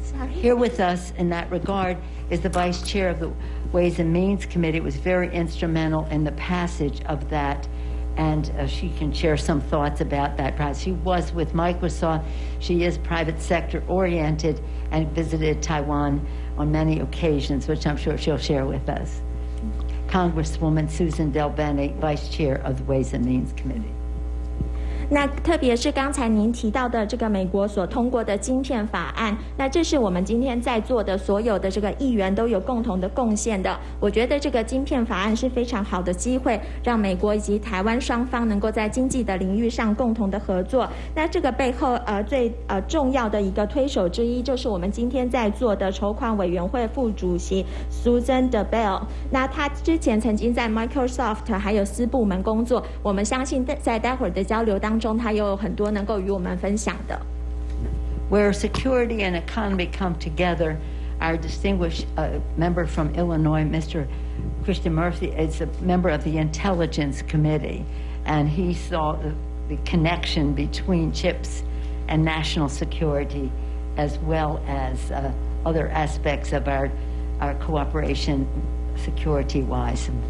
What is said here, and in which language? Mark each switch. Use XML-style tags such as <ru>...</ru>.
<en>Here with us in that regard is the Vice Chair of the Ways and Means Committee. It was very instrumental in the passage of that, and she can share some thoughts about that process. She was with Microsoft. She is private sector oriented and visited Taiwan on many occasions, which I'm sure she'll share with us. Congresswoman Susan Del Bene, Vice Chair of the Ways and Means Committee.</en> <zh>那特别是刚才您提到的这个美国所通过的晶片法案，那这是我们今天在座的所有的这个议员都有共同的贡献的。我觉得这个晶片法案是非常好的机会，让美国以及台湾双方能够在经济的领域上共同的合作。那这个背后最重要的一个推手之一，就是我们今天在座的筹款委员会副主席 Susan DeBell。那他之前曾经在 Microsoft 还有私部门工作，我们相信在待会儿的交流当中他有很多能够与我们分享的。</zh> <en>Where security and economy come together, our distinguished member from Illinois, Mr. Christian Murphy, is a member of the Intelligence Committee, and he saw the connection between CHIPS and national security, as well as other aspects of our cooperation security-wise.</en>